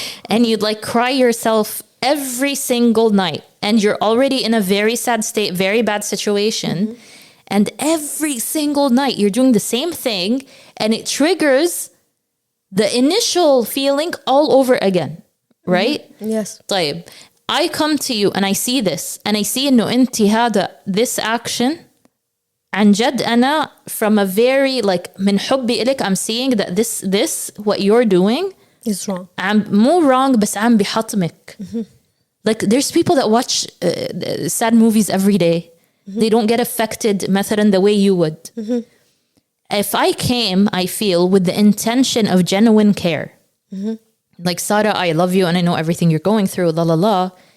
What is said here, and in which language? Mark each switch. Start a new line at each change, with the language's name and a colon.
English: and you'd like cry yourself every single night, and you're already in a very sad state, very bad situation, and every single night you're doing the same thing, and it triggers the initial feeling all over again, right? Yes.
Arabic: طيب,
English: I come to you and I see this, and I see
Arabic: إنه أنتي هذا
English: this action
Arabic: عن جد أنا
English: from a very like
Arabic: من حبي إلك,
English: I'm seeing that this what you're doing Is wrong.
Arabic: مو
English: wrong
Arabic: بس عم بيحطمك.
English: Like there's people that watch sad movies every day. They don't get affected
Arabic: مثلا
English: the way you would. If I came, I feel, with the intention of genuine care, like, Sara, I love you and I know everything you're going through, la la la.